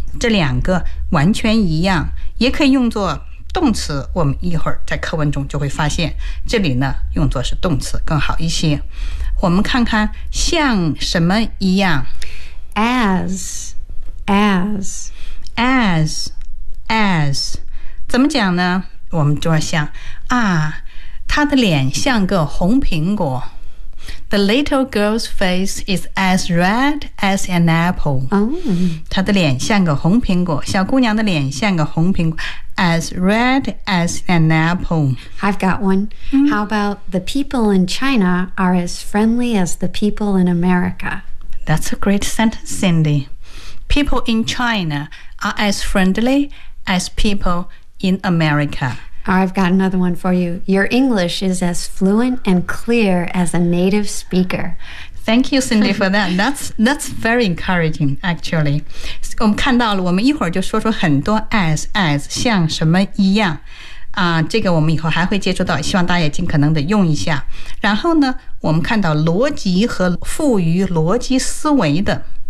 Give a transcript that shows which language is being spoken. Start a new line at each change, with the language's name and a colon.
Chinese: 这两个完全一样，也可以用作动词，我们一会儿在课文中就会发现这里呢用作是动词更好一些。我们看看像什么一样
English: As
Chinese: 怎么讲呢？我们就要想啊，他的脸像个红苹果。
English: The little girl's face is as red as an apple. Oh.
Chinese: 她的脸像个红苹果，小姑娘的脸像个红苹果。
English: As red as an apple. I've got one. Mm. How about the people in China are as friendly as the people in America? That's a great sentence, Cindy. People in China are as friendly as people in America. I've got another one for you. Your English is as fluent and clear as a native speaker. Thank you, Cindy, for that. That's very encouraging, actually.
Chinese: 我们看到了，我们一会儿就说出很多 as 像什么一样啊，这个我们以后还会接触到，希望大家也尽可能的用一下。然后呢，我们看到逻辑和赋予逻辑思维的